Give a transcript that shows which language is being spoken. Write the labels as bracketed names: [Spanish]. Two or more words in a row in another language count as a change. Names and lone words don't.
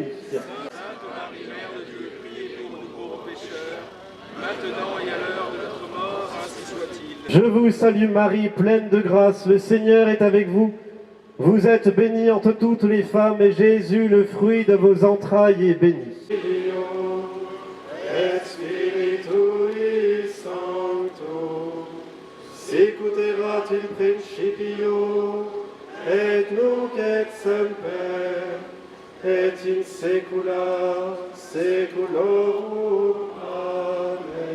[French] Sainte Marie, Mère de Dieu, priez pour nous pauvres pécheurs, maintenant et à l'heure de notre mort, ainsi soit-il. Je vous salue Marie, pleine de grâce, le Seigneur est avec vous. Vous êtes bénie entre toutes les femmes et Jésus, le fruit de vos entrailles, est béni. [Latin] Et Spiritui Sancto, sicuterat in principio, et nunc et semper, et in saecula saeculorum. Amen.